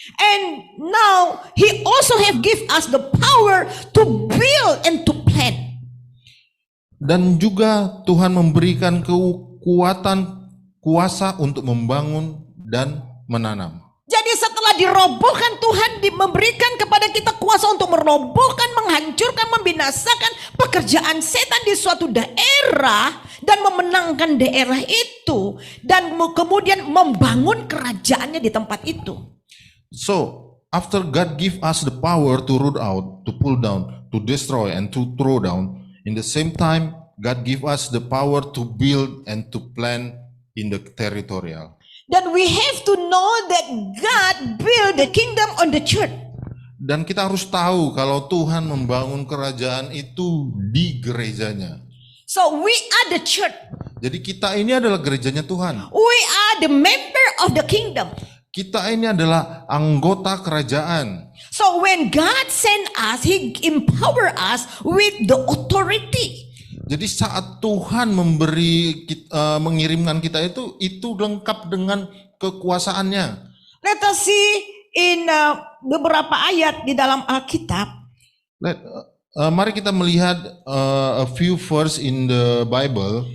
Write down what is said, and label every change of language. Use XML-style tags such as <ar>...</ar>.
<en>And now he also have give us the power to build and to plant.</en> <id>Dan juga Tuhan memberikan kekuatan, kuasa untuk membangun dan menanam. Jadi setelah dirobohkan, Tuhan memberikan kepada kita kuasa untuk merobohkan, menghancurkan, membinasakan pekerjaan setan di suatu daerah dan memenangkan daerah itu dan kemudian membangun kerajaannya di tempat itu.</id> <en>So, after God give us the power to root out, to pull down, to destroy and to throw down, in the same time God give us the power to build and to plant in the territorial.</en> <id>Dan</id> <en>we have to know that God build the kingdom on the church.</en> <id>Dan kita harus tahu kalau Tuhan membangun kerajaan itu di gerejanya.</id> <en>So we are the church.</en> <id>Jadi kita ini adalah gerejanya Tuhan.</id> <en>We are the member of the kingdom.</en> <id>Kita ini adalah anggota kerajaan.</id> <en>So when God send us, He empower us with the authority.</en> <id>Jadi saat Tuhan mengirimkan kita itu lengkap dengan kekuasaannya.</id> <en>Let us see in</en> <id>beberapa ayat di dalam Alkitab. Mari kita melihat</id> <en>a few verse in the Bible.</en>